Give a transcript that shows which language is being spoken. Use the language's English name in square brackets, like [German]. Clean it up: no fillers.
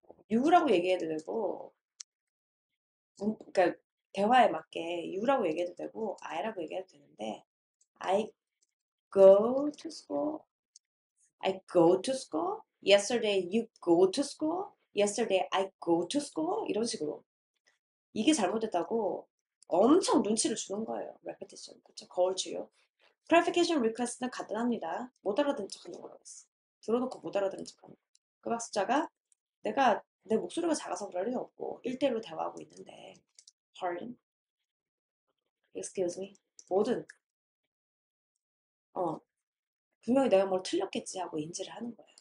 [Korean] you라고 얘기해도 되고, 그러니까 대화에 맞게 you라고 얘기해도 되고, I라고 얘기해도 되는데, [English] I go to school. I go to school. Yesterday you go to school. Yesterday I go to school. [Korean] 이런 식으로. 이게 잘못됐다고 엄청 눈치를 주는 거예요. repetition. 그쵸? 거울 치료. clarification request는 간단합니다. 못 알아듣는 척하는 거라고 했어. 들어놓고 못 알아듣는 척하는 거. 그 학습자가 내가 내 목소리가 작아서 그럴 리는 없고 1대1로 대화하고 있는데 [English] pardon, excuse me, [Korean] 뭐든 어 분명히 내가 뭘 틀렸겠지 하고 인지를 하는 거예요.